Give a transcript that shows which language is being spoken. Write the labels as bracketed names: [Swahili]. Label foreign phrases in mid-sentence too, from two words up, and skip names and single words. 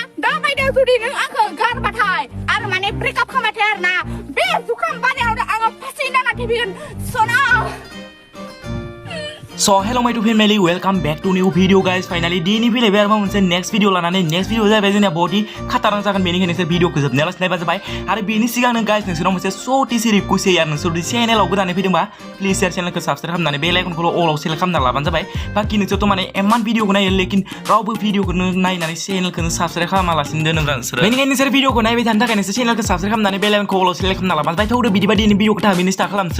[Bodo] बायदि जुदि नों आंखौ गारबाथाय आरो माने ब्रेकआप खालामबाथाय आरो ना बे जुखाम बानायावनो आङो फासि जाना थैगोन सना [English] So hello my two family, welcome back to new video guys. [Bodo] Finally दिनै फैलायबाय आरो मोनसे [English] next video [Bodo] लानानै [English] next video [Bodo] जाबाय जोंना बडी खातारनाक जागोन बेनिखायनो नोंसोर भिडिअखौ जोबनायाव लाखिनायबा जाबाय आरो बेनि सिगांनो गाइस नोंसोरनाव मोनसे सटिसि रिक्वेस्ट होयो आरो नोंसोर चेनेलाव गोदानै फैदोंबा प्लिज शेयार चेनेलखौ साबस्क्राइब खालामनानै [English] bell iconखौ [Bodo] अलाव सेलेक्ट खालामना लाबानो जाबाय बाखि नोंसोरथ' माने एमान भिडिअखौ नायो लेकिन रावबो भिडिअखौनो नायनानै चेनेलखौनो साबस्क्राइब खालामालासिनो दोनोब्रा नोंसोर बेनिखायनो नोंसोर भिडिअखौ नायबाय थानो थाखाय नोंसोर चेनेलखौ साबस्क्राइब खालामनानै [English] bell iconखौ [Bodo] अलाव सेलेक्ट खालामना लाबानो जाबाय थौदो बिदिबा दिनै भिडिअखौ थाबैनो स्टार्ट खालामसै